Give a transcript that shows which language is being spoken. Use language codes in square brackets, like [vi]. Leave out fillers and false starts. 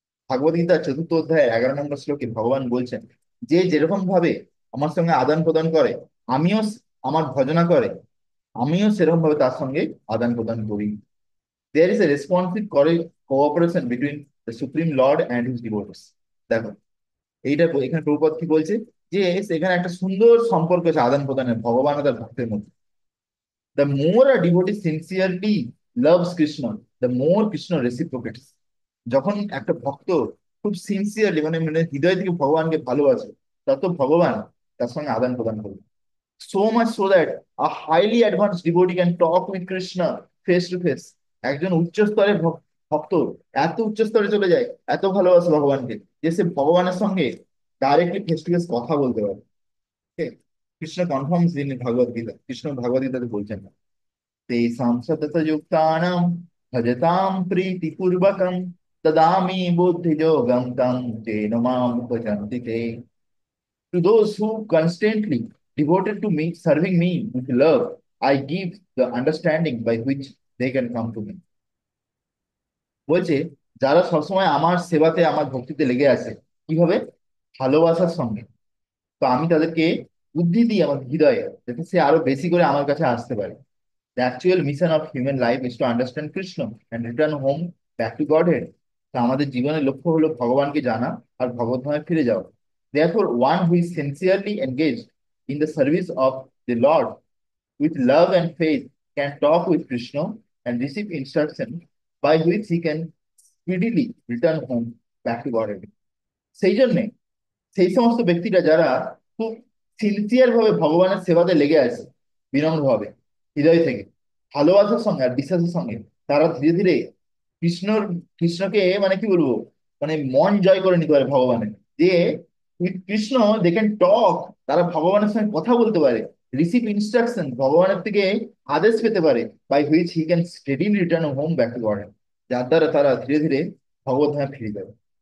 [bn] ভাগবত গীতার চতুর্থ অধ্যায় 11 নম্বর শ্লোকে ভগবান বলছেন, যে যেরকম ভাবে আমার সঙ্গে আদান প্রদান করে, আমিও আমার ভজনা করে, আমিও সেরকম ভাবে তার সঙ্গে আদান প্রদান করি। [en] There is a responsive cooperation between the supreme lord and his devotees. [bn] দেখো এইটা এখানে প্রভুপদ কি বলছে, যে এখানে একটা সুন্দর সম্পর্ক আছে আদান প্রদানের ভগবান আর তার ভক্তের মধ্যে। [en] The more a devotee sincerely loves Krishna, the more Krishna reciprocates. [bn] যখন একটা ভক্ত খুব সিনসিয়ারলি মানে মানে হৃদয় থেকে ভগবানকে ভালোবাসে, তত ভগবান তার সঙ্গে আদান প্রদান করবে। [en] So much so that a highly advanced devotee can talk with Krishna face to face. [bn] একজন উচ্চ স্তরের ভক্ত এত উচ্চ স্তরে চলে যায়, এত ভালোবাসে ভগবানকে, যে সে ভগবানের সঙ্গে ডাইরেক্টলি ফেস টু ফেস কথা বলতে পারে। [en] Okay? Krishna confirms in Bhagavad Gita, [bn] কৃষ্ণ ভগবদ গীতাতে বলছেন [sa] तेषां सततयुक्तानां भजतां प्रीतिपूर्वकं ददामि बुद्धियोगं तं येन माम् उपजन्ति ते। [en] To those who constantly devoted to me, serving me with love, I give the understanding by which they can come to me. [bn] বলছে যারা সবসময় আমার সেবাতে আমার ভক্তিতে লেগে আছে, কিভাবে, ভালোবাসার সঙ্গে, তো আমি তাদেরকে বুদ্ধি দিই আমার হৃদয়ে, যাতে সে আরো বেশি করে আমার কাছে আসতে পারে। [en] The actual mission of human life is to understand Krishna and return home back to Godhead. [bn] তা আমাদের জীবনের লক্ষ্য হলো ভগবানকে জানা আর ভগবদ্ধামে ফিরে যাওয়া। [en] Therefore, one who is sincerely engaged in the service of the Lord with love and faith can talk with Krishna and receive instruction by which he can speedily return home back to Godhead. [bn] সেই জন্যে সেই সমস্ত ব্যক্তিরা যারা খুব sincere ভাবে ভগবানের সেবাতে লেগে আছে, বিনম্র ভাবে, হৃদয় থেকে, ভালোবাসার সঙ্গে আর বিশ্বাসের সঙ্গে, তারা ধীরে ধীরে কৃষ্ণর কৃষ্ণকে মানে কি বলবো, মানে মন জয় করে নিতে পারে ভগবানের, যে [en] with Krishna they can talk, [bn] তারা ভগবানের সঙ্গে কথা বলতে পারে, [en] receive instruction, [bn] ভগবানের থেকে আদেশ পেতে পারে, [en] by which he can steadily return home back to God, [bn] যার দ্বারা তারা ধীরে ধীরে ভগবত ধামে ফিরে যাবে।